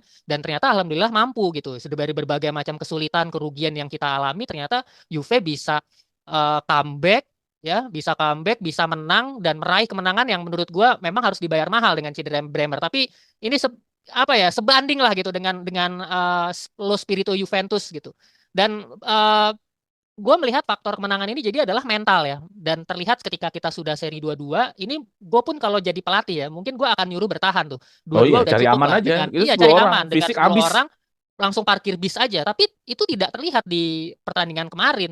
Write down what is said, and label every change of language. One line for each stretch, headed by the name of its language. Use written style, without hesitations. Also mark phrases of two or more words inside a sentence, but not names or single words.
Indonesian: Dan ternyata alhamdulillah mampu gitu. Dari berbagai macam kesulitan, kerugian yang kita alami, ternyata Juve bisa comeback ya, bisa menang dan meraih kemenangan yang menurut gua memang harus dibayar mahal dengan cedera Bremer. Tapi ini apa ya, sebanding lah gitu dengan
Italian: lo spirito
Indonesian: Juventus gitu. Dan gue melihat faktor kemenangan ini jadi adalah mental ya. Dan terlihat ketika kita sudah seri 2-2, ini gue pun kalau jadi pelatih ya, mungkin gue akan nyuruh bertahan tuh. Oh iya, 2-2 udah cari cukup aman lah aja. dengan Itu iya 10 cari orang, aman dengan fisik 10 habis. orang langsung parkir bis aja. Tapi itu tidak terlihat di pertandingan kemarin.